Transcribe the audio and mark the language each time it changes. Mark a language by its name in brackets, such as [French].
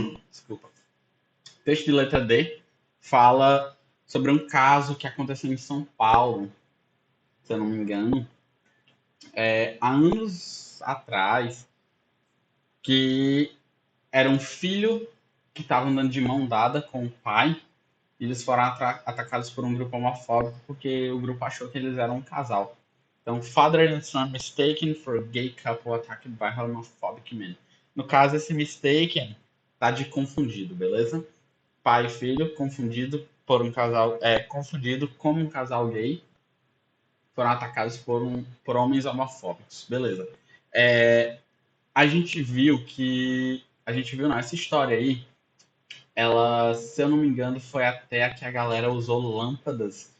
[Portuguese] Desculpa. Texto de letra D fala sobre um caso que aconteceu em São Paulo, se eu não me engano, há anos atrás, que era um filho que estava andando de mão dada com o pai, e eles foram atacados por um grupo homofóbico porque o grupo achou que eles eram um casal. [English] Então, father and son mistaken for gay couple attacked by homophobic men. [Portuguese] No caso, esse mistaken tá de confundido, beleza? Pai e filho confundido por um casal, confundido como um casal gay, foram atacados por homens homofóbicos, beleza? É, a gente viu que. A gente viu, não, essa história aí, ela, se eu não me engano, foi até a que a galera usou lâmpadas.